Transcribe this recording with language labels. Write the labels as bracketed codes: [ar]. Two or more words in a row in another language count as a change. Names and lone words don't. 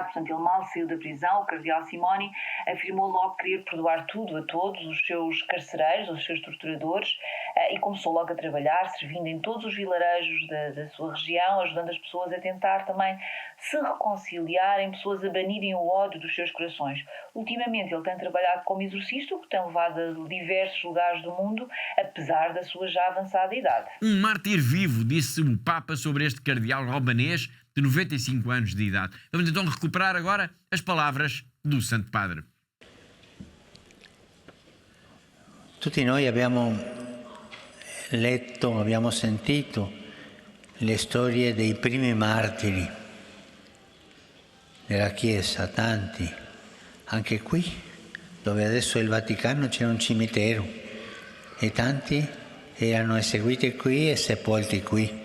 [pt] Portanto, ele mal saiu da prisão, o cardeal Simoni afirmou logo querer perdoar tudo a todos os seus carcereiros, os seus torturadores, e começou logo a trabalhar, servindo em todos os vilarejos da sua região, ajudando as pessoas a tentar também se reconciliarem, pessoas a banirem o ódio dos seus corações. Ultimamente ele tem trabalhado como exorcista, o que tem levado a diversos lugares do mundo, apesar da sua já avançada idade. Um mártir vivo, disse o Papa sobre este cardeal albanês de 95 anos de idade. Vamos então recuperar agora as palavras do Santo Padre. [it] Tutti noi abbiamo letto, abbiamo sentito le storie dei primi martiri della Chiesa, tanti, anche qui, dove adesso è il Vaticano, c'è un cimitero e tanti erano eseguiti qui e sepolti qui.